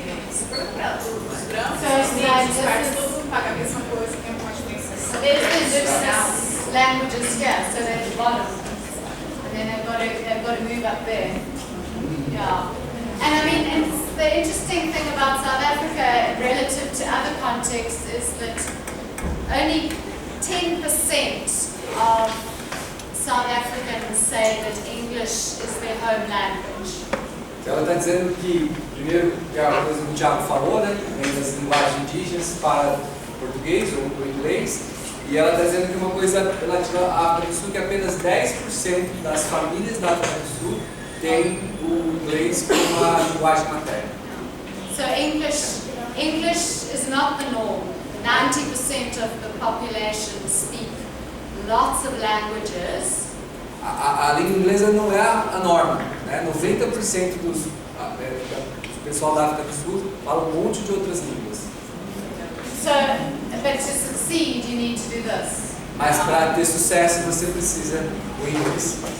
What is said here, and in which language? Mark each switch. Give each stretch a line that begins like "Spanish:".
Portuguese: Se for para os brancos, os partes, todo mundo paga a mesma coisa, tem uma diferenciação.
English: There's languages here, so they're at the bottom. And then they've got to move up there. Yeah. And I mean, it's the interesting thing about South Africa relative to other contexts is that only 10% of South Africans say that English is their home language.
Portuguese: Ela está dizendo que, primeiro, que é a coisa que o Thiago falou, né? Vem das linguagens indígenas para o português ou o inglês. E ela está dizendo que uma coisa relativa à África do Sul, que apenas 10% das famílias da África do Sul tem o inglês como uma linguagem materna.
English: So English is not the norm. 90% of the population speak lots of languages.
Portuguese: A língua inglesa não é a norma, né? 90% do pessoal da África do Sul fala um monte de outras línguas.
English: So, but to succeed, you need to do this.
Portuguese: Mas para ter sucesso você precisa do inglês.